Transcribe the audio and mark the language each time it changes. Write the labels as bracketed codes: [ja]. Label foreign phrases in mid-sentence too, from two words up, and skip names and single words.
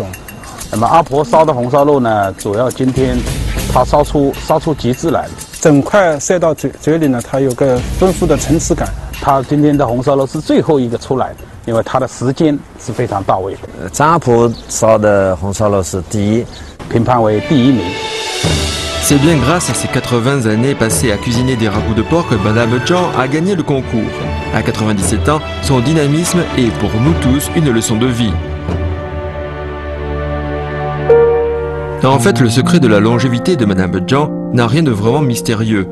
[zh] 那么阿婆烧的红烧肉呢，主要今天它烧出极致来了。整块塞到嘴里呢，它有个丰富的层次感。它今天的红烧肉是最后一个出来的，因为它的时间是非常到位的。张阿婆烧的红烧肉是第一，评判为第1名。 [fr] C'est bien grâce à ses 80 années passées à cuisiner des ragoûts de porc que Madame Jean a gagné le concours. À 97 ans, son dynamisme est pour nous tous une leçon de vie. En fait, le secret de la longévité de Madame Jean n'a rien de vraiment mystérieux.